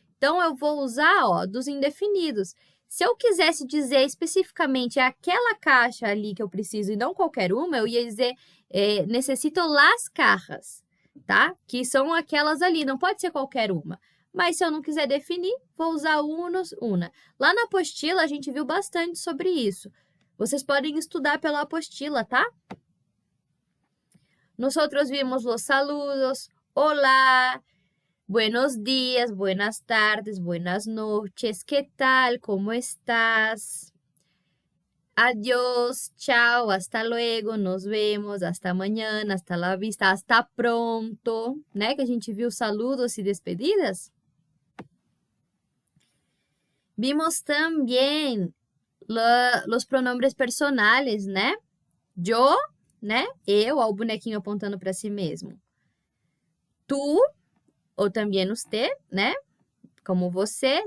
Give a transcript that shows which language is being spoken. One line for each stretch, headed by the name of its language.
Portuguese: Então, eu vou usar, ó, dos indefinidos. Se eu quisesse dizer especificamente aquela caixa ali que eu preciso e não qualquer uma, eu ia dizer
Spanish: necessito las cajas,
Portuguese: tá? Que são aquelas ali, não pode ser qualquer uma. Mas se eu não quiser definir, vou usar
Spanish: unos, una.
Portuguese: Lá na apostila, a gente viu bastante sobre isso. Vocês podem estudar pela apostila, tá?
Spanish: Nosotros vimos los saludos, hola, buenos días, buenas tardes, buenas noches, ¿qué tal? ¿Cómo estás? Adiós, chao, hasta luego, nos vemos, hasta mañana, hasta la vista, hasta pronto, né?
Portuguese: Que a gente viu saludos e despedidas. Vimos também
Spanish: los pronombres personales,
Portuguese: né? Yo, né? Eu, ó, o bonequinho apontando para si mesmo. Tu, ou também usted, né? Como você.